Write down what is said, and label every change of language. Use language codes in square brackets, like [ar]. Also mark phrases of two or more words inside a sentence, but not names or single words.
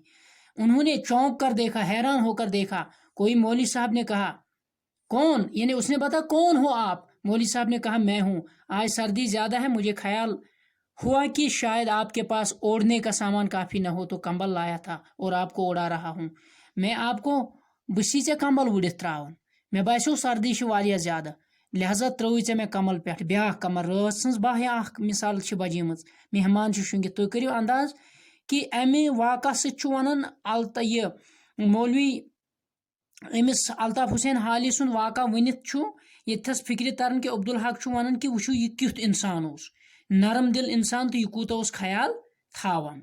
[ur] انہوں نے چونک کر دیکھا، حیران ہو کر دیکھا. کوئی مولوی صاحب نے کہا کون، یعنی اس نے بتا کون ہو آپ؟ مولوی صاحب نے کہا میں ہوں، آج سردی زیادہ ہے، مجھے خیال ہوا کہ شاید آپ کے پاس اوڑھنے کا سامان کافی نہ ہو تو کمبل لایا تھا اور آپ کو اڑا رہا ہوں. میں آپ کو [ks] بسی سے کمبل وڑت تراون، میں باسیو سردی واریاہ زیادہ، لہذا ترٛووٕے ژےٚ مےٚ کمل پٮ۪ٹھ بیٛاکھ کمل. رٲژ سٕنٛز 12 یا 1 مثال چھِ بجیمٕژ، مہمان چھُ شۄنٛگِتھ. تُہۍ کٔرِو انداز کہ امہِ واقعہ سۭتۍ چھُ ونان یہِ مولوی أمِس الطاف حسین حالی سُنٛد واقعہ ؤنِتھ چھُ ییٚتھس فکرِ تران کہ عبدالحق چھُ ونان کہ وٕچھِو یہِ کیُتھ انسان اوس، نرم دل انسان، تہٕ یہِ کوٗتاہ اوس خیال تھاوان.